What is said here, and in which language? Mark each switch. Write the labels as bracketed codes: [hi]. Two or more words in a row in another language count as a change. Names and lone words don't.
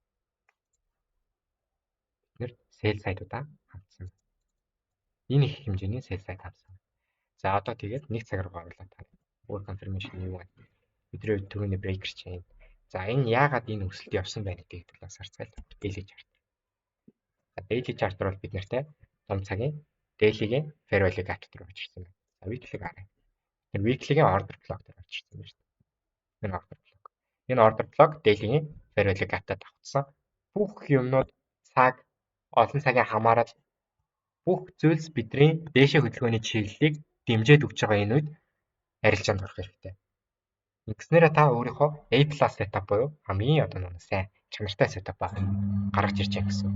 [mn] Бид [en] sell side- [mn] удаа хандсан. Энэ их хэмжээний [en] sell side [mn] хандсан. За одоо тэгээд 1 цаг руу оруулаад тань. Өөр confirmation юу вэ? Бидний түрүүний [en] breaker chain. [mn] За энэ яагаад энэ өсөлт явсан байна гэдгийг талаас харцгаая. [en] Daily chart. Daily chart [mn] бол бид нартай том цагийн daily-гийн [en] fair value gap [mn] руу очирсан байна. За weekly-г харъя. Тэр weekly-гийн [en] order block [mn] дээр очирсан байна шүү дээ. Энэ [en] order block. [mn] Энэ [en] order block [mn] daily-гийн [en] fair value gap- [mn] тад давтсан. Бүх юмнууд цаг, олон цагийн хамаарал бүх зүйлс бидний дээшээ хөдөлгөөний чиглэлийг дэмжиж өгч байгаа энэ үед арилжаанд орох хэрэгтэй. Ингэснээр та өөрийнхөө [en] A+ setup [mn] буюу хамгийн одоо нэг сайн чанартай setup гаргаж ирж байгаа гэсэн үг.